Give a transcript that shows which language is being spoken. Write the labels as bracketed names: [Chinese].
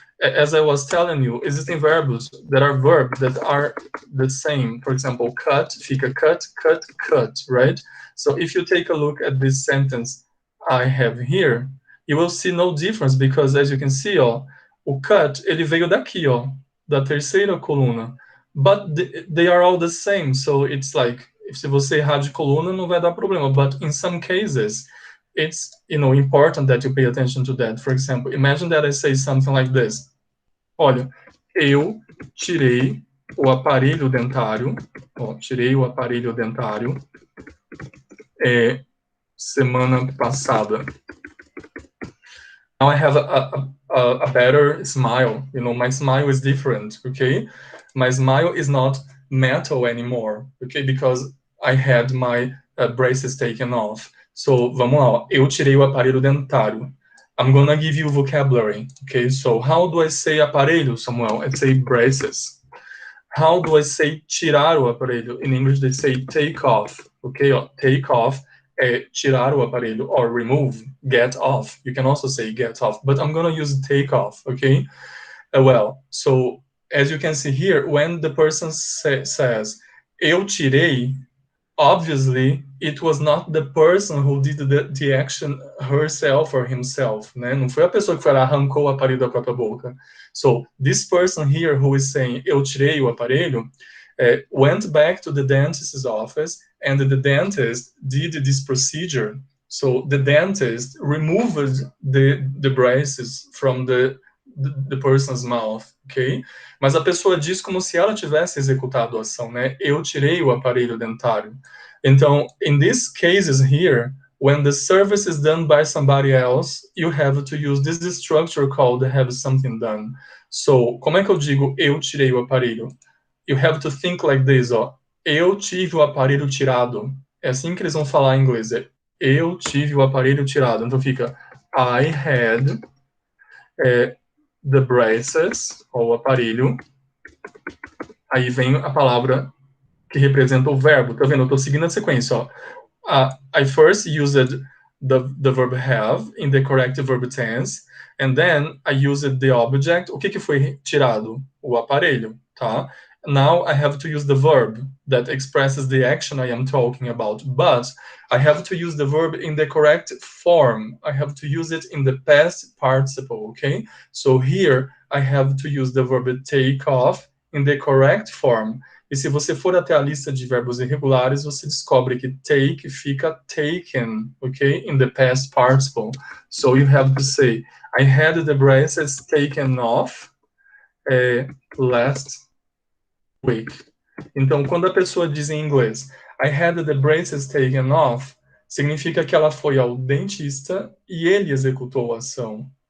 [English] As I was telling you, existing verbs that are verbs that are the same. For example, cut, fica cut, cut, cut, right? So if you take a look at this sentence I have here, you will see no difference, because as you can see, [Portuguese] ó, o cut, ele veio daqui, ó, da terceira coluna. [English] But they are all the same, so it's like, [Portuguese] se você errar de coluna, não vai dar problema. [English] But in some cases, it's, important that you pay attention to that. For example, imagine that I say something like this. [Portuguese] Olha, eu tirei o aparelho dentário, tirei o aparelho dentário semana passada. [English] Now I have a better smile. My smile is different, okay? My smile is not metal anymore, okay? Because I had my braces taken off. [Portuguese] So, vamos lá. Eu tirei o aparelho dentário. [English] I'm gonna give you vocabulary, okay? So, how do I say aparelho, Samuel? I say braces. How do I say tirar o aparelho? In English, they say take off, okay? Take off. Tirar o aparelho, or remove, get off. You can also say get off, but I'm gonna use take off, okay? Well, so as you can see here, when the person says, eu tirei, obviously, it was not the person who did the action herself or himself, né? [Portuguese] Não foi a pessoa que foi lá, arrancou o aparelho da própria boca. [English] So, this person here who is saying, [Portuguese] eu tirei o aparelho, [English] went back to the dentist's office, and the dentist did this procedure. So the dentist removed the braces from the person's mouth, ok? [Portuguese] Mas a pessoa diz como se ela tivesse executado a ação, né? Eu tirei o aparelho dentário. [English] Então, in these cases here, when the service is done by somebody else, you have to use this structure called have something done. [Portuguese] So, como é que eu digo eu tirei o aparelho? [English] You have to think like this, [Portuguese] eu tive o aparelho tirado. É assim que eles vão falar em inglês, eu tive o aparelho tirado. Então fica, [English] I had the braces, [Portuguese] ou o aparelho. Aí vem a palavra que representa o verbo. Tá vendo? Eu tô seguindo a sequência, [English] I first used the verb have in the correct verb tense, and then I used the object. [Portuguese] O que foi tirado? O aparelho, tá? [English] Now I have to use the verb that expresses the action I am talking about, but I have to use the verb in the correct form. I have to use it in the past participle, okay? So here I have to use the verb take off in the correct form. [Portuguese] E se você for até a lista de verbos irregulares, você descobre que take fica taken, okay? [English] In the past participle. So you have to say, I had the braces taken off last week. [Portuguese] Então, quando a pessoa diz em inglês, [English] I had the braces taken off, [Portuguese] significa que ela foi ao dentista e ele executou a ação.